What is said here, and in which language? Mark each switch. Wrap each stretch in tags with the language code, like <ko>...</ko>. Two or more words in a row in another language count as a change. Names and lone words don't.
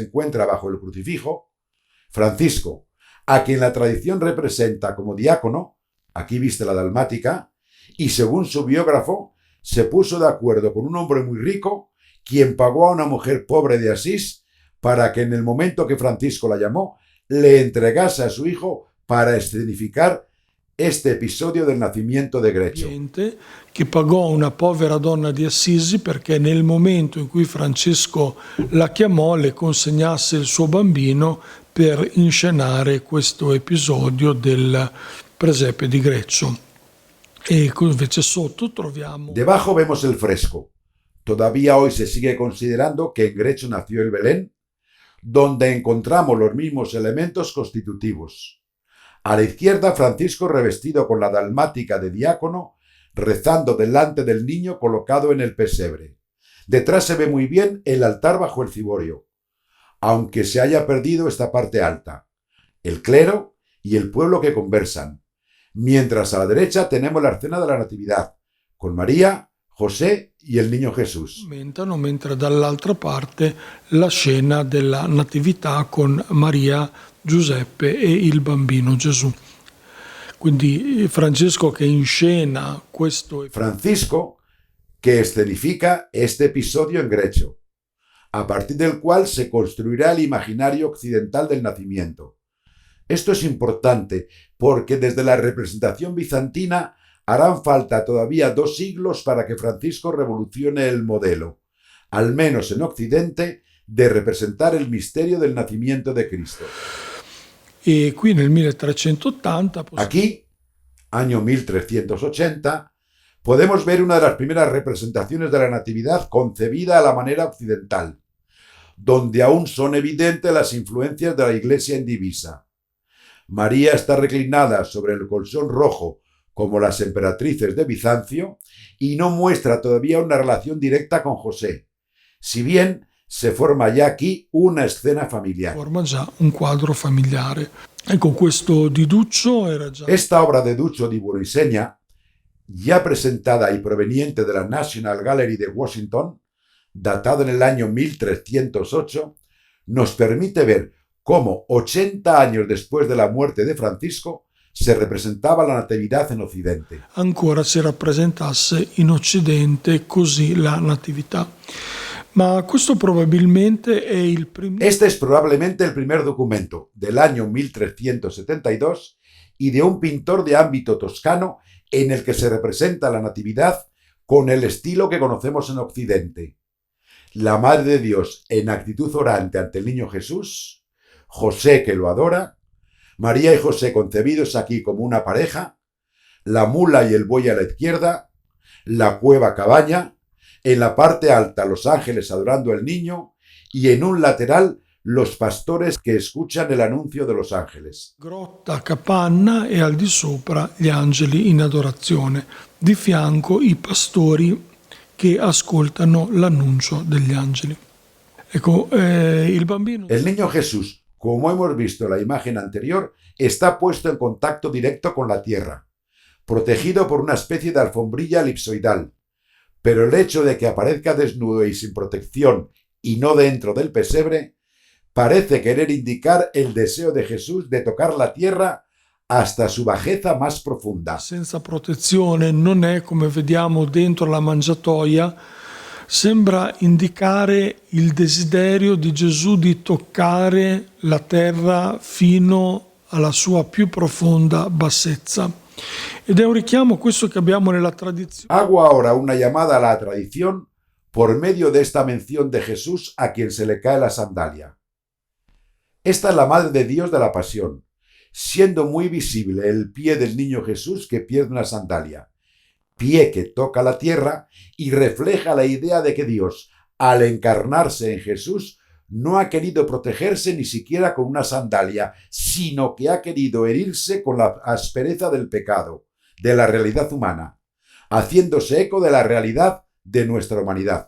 <es>encuentra bajo el crucifijo, Francisco, a quien la tradición representa como diácono, aquí viste la dalmática, y según su biógrafo, se puso de acuerdo con un hombre muy rico, quien pagó a una mujer pobre de Asís para que en el momento que Francisco la llamó, le entregase a su hijo para escenificar este episodio del nacimiento de Greccio.</es> <it>Che pagò una povera donna di Assisi perché nel momento in cui Francesco la chiamò le consegnasse il suo bambino per inscenare questo episodio del presepe di Greccio. E invece sotto troviamo</it> <es>Debajo vemos el fresco. Todavía hoy se sigue considerando que en Grecho nació el Belén, donde encontramos los mismos elementos constitutivos. A la izquierda, Francisco revestido con la dalmática de diácono, rezando delante del niño colocado en el pesebre. Detrás se ve muy bien el altar bajo el ciborio, aunque se haya perdido esta parte alta, el clero y el pueblo que conversan, mientras a la derecha tenemos la escena de la Natividad, con María, José y el niño Jesús.</es> <it>commentano, mentre dall'altra parte la scena della Natività con Maria, Giuseppe e il bambino Gesù. Quindi Francesco che inscena questo</it> <es>Francisco, que escenifica este episodio en Grecho, a partir del cual se construirá el imaginario occidental del nacimiento. Esto es importante porque desde la representación bizantina harán falta todavía 2 siglos para que Francisco revolucione el modelo, al menos en Occidente, de representar el misterio del nacimiento de Cristo.</es> <it>E qui nel 1380</it> <es>Aquí, año 1380, podemos ver una de las primeras representaciones de la Natividad concebida a la manera occidental, donde aún son evidentes las influencias de la Iglesia en divisa. María está reclinada sobre el colchón rojo como las emperatrices de Bizancio y no muestra todavía una relación directa con José, si bien se forma ya aquí una escena familiar.</es> <it>forma già un quadro familiare. Ecco, questo di Duccio era già</it> <es>Esta obra de Duccio di Buonisegna, ya presentada y proveniente de la National Gallery de Washington, datada en el año 1308, nos permite ver cómo 80 años después de la muerte de Francisco se representaba la Natividad en Occidente.</es> <it>ancora si rappresentasse in Occidente così la Natività. Ma questo probabilmente è il primo</it> <es>Este es probablemente el primer documento del año 1372 y de un pintor de ámbito toscano en el que se representa la Natividad con el estilo que conocemos en Occidente. La Madre de Dios en actitud orante ante el niño Jesús, José que lo adora, María y José concebidos aquí como una pareja, la mula y el buey a la izquierda, la cueva cabaña, en la parte alta los ángeles adorando al niño y en un lateral los pastores que escuchan el anuncio de los ángeles.</es> <it>grotta capanna e al di sopra gli angeli in adorazione, di fianco i pastori che ascoltano l'annuncio degli angeli. Ecco, il bambino</it> <es>El niño Jesús, como hemos visto en la imagen anterior, está puesto en contacto directo con la tierra, protegido por una especie de alfombrilla elipsoidal, pero el hecho de que aparezca desnudo y sin protección y no dentro del pesebre, parece querer indicar el deseo de Jesús de tocar la tierra hasta su bajeza más profunda.</es> <it>senza protezione non è, come vediamo dentro la mangiatoia, sembra indicare il desiderio di Gesù di toccare la terra fino alla sua più profonda bassezza. Ed è un richiamo questo che abbiamo nella tradizione.</it> <es>Hago ahora una llamada a la tradición por medio de esta mención de Jesús a quien se le cae la sandalia. Esta es la Madre de Dios de la Pasión, siendo muy visible el pie del niño Jesús que pierde una sandalia, pie que toca la tierra y refleja la idea de que Dios, al encarnarse en Jesús, no ha querido protegerse ni siquiera con una sandalia, sino que ha querido herirse con la aspereza del pecado, de la realidad humana, haciéndose eco de la realidad de nuestra humanidad.</es>